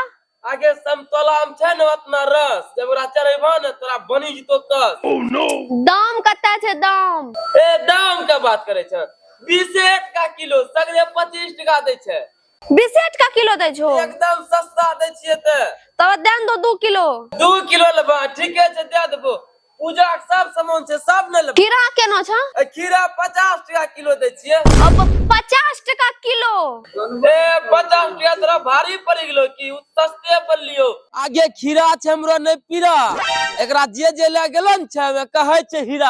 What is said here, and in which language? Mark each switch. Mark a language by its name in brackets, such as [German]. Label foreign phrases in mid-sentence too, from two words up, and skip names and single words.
[Angika] आगे संतोला में छे न उतना रस, जब ओरा चढ़ेबा न तोरा बनी जतो तस। [English] oh no [Angika] दाम कत्ता छे दाम? ए दाम का बात करे छ, 20 का किलो सगरे 25 टका दे छे। 20 का किलो दे छो? एकदम सस्ता दे छिए त। तब देन दो 2 किलो। 2 किलो लेबा ठीके छे दे देबो। पूजा के सब सामान छै सब ने लेबै। खीरा केना छ? खीरा 50 टका किलो दै छियै। अब 50 टका किलो। ए 50 टका तोरा भारी पड़ गेलो की सस्ते पर लियो। आगे खीरा छै हमरो नै पीरा, एकरा जे जे ले गेलो न छै हमे कहै छै हीरा।